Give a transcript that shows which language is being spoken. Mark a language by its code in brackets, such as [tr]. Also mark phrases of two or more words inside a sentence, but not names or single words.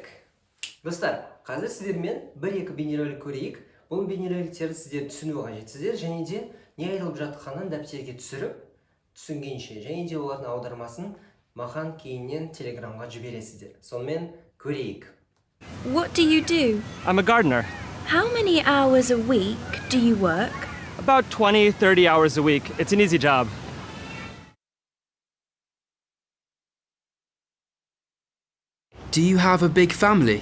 [kk] Достар, қазір сіздермен бір-екі бейнеролик көрейік. Бұл бейнероликтерді сіздер түсіну қажетсіздер және де не айтылып жатқанын дәптерге түсіріп, түсінгенше және де олардың аудармасын маған кейіннен телеграмға жібересіздер. Сонымен көрейік. [en] What do you do? I'm a gardener. How many hours a week do you work? About 20-30 hours a week. It's an easy job. Do you have a big family?